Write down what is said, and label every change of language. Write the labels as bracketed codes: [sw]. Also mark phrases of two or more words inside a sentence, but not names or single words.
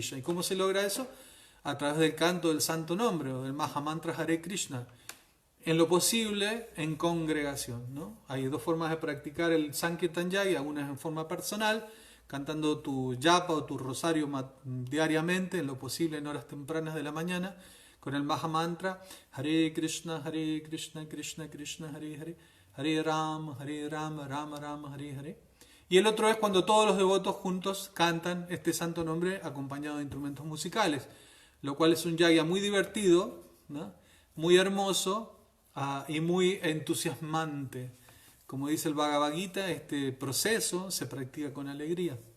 [es] ¿Y cómo se logra eso? A través del canto del santo nombre o del Mahamantra Hare Krishna. En lo posible, en congregación, ¿no? Hay dos formas de practicar el Sankirtan Yagya. Una es en forma personal, cantando tu japa o tu rosario diariamente, en lo posible en horas tempranas de la mañana, con el Mahamantra [sa] Hare Krishna, Krishna Krishna, Hare Hare, Hare Rama, Rama Rama, Hare Hare. [es] Y el otro es cuando todos los devotos juntos cantan este santo nombre acompañado de instrumentos musicales, lo cual es un yagya muy divertido, ¿no?, muy hermoso y muy entusiasmante. Como dice el Bhagavad Gita, este proceso se practica con alegría.